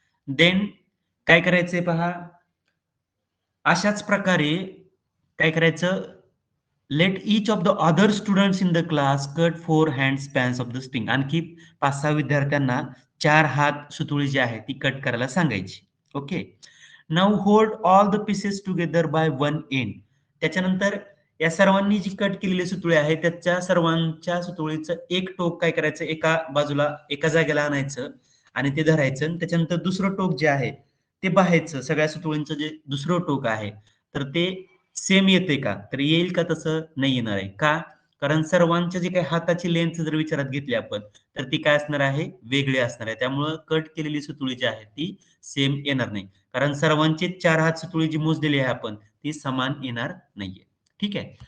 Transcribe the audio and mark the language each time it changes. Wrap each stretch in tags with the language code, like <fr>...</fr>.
<mr>Then काय करायचंय पहा, अशाच प्रकारे काय करायचं</mr> <en>Let each of the other students in the class cut 4 hand spans of the string.</en> <mr>आणखी 5-6 विद्यार्थ्यांना 4 हात सुतुळी जी आहे ती कट करायला सांगायची. Okay.</mr> <en>Now hold all the pieces together by one end.</en> <mr>त्याच्यानंतर या सर्वांनी जी कट केलेली सुतुळी आहे त्याच्या सर्वांच्या सुतुळीचं एक टोक काय करायचं एका बाजूला एका जागेला आणायचं आणि ते धरायचं आणि त्याच्यानंतर दुसरं टोक जे आहे ते पाहायचं सगळ्या सुतुळींचं जे दुसरं टोक आहे तर ते सेम येते का तर येईल का तसं नाही येणार आहे का कारण सर्वांच्या जे काही हाताची लेंथ जर विचारात घेतली आपण तर ती काय असणार आहे वेगळी असणार आहे त्यामुळं कट केलेली सुतुळी जी आहे ती सेम येणार नाही कारण सर्वांचे 4 हात सुतुळी जी मोजलेली आहे आपण ती समान येणार नाहीये. ठीक आहे.</mr>